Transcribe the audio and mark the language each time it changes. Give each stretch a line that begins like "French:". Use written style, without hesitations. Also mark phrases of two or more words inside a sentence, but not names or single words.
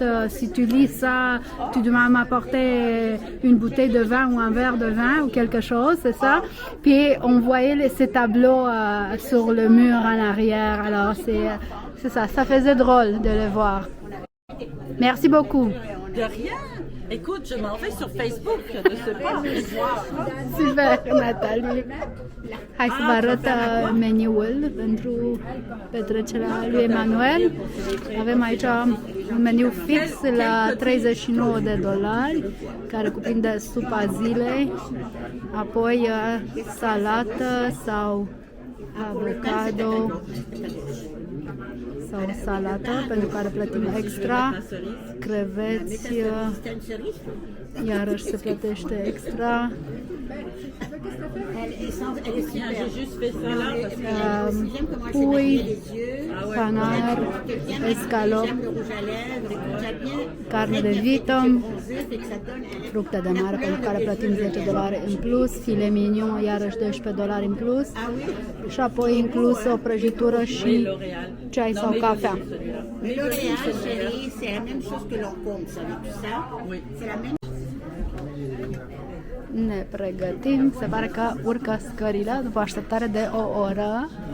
French: Si tu lis ça, tu dois m'apporter une bouteille de vin ou un verre de vin ou quelque chose, c'est ça. Puis on voyait ces tableaux sur le mur en arrière. Alors c'est ça, ça faisait drôle de le voir. Merci beaucoup. De rien. Écoute, je m'en vais sur Facebook de ce pas. Super, Natalie.
Romanian: Hai să vă arăt meniul pentru petrecerea lui Emanuel. Avem aici un meniu fix la $39, care cuprinde supa zilei, apoi salată sau avocado sau salată, pentru care plătim extra, creveți, iarăși se plătește extra.
French: Tiens, j'ai juste fait ça là parce que
Romanian: Pui, canar, escalop, carne de vită, fructe de mare pentru care plătim $10 în plus, filet mignon, iarăși $12 în plus și apoi inclus o prăjitură și ceai sau cafea.
French: Le L'Oréal, chérie, c'est la même chose que l'on compte, savais-tu ça? Oui. C'est la même
Romanian: Ne pregătim, se pare că urcă scările după așteptare de o oră.